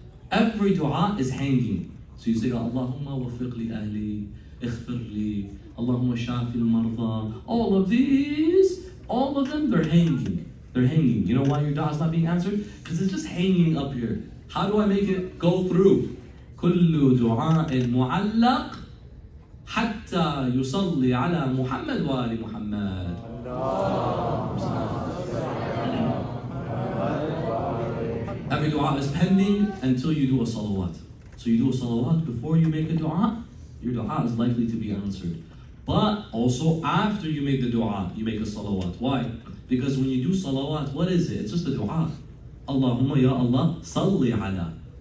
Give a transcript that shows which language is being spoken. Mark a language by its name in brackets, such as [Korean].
[English] Every dua is hanging. So you say, [Arabic] Allahumma wafiq li ahli, ighfir li, Allahumma shafi al-marda. [English] All of these, all of them, they're hanging. They're hanging. You know why your dua is not being answered? Because it's just hanging up here. How do I make it go through? [Arabic] كل دعاء معلق حتى يصلي على محمد وآل محمد. [English] Every dua is pending until you do a salawat. So you do a salawat before you make a dua, your dua is likely to be answered. But also after you make the dua, you make a salawat. Why? Because when you do salawat, what is it? It's just a dua. [Arabic] Allahumma ya Allah, salli ala.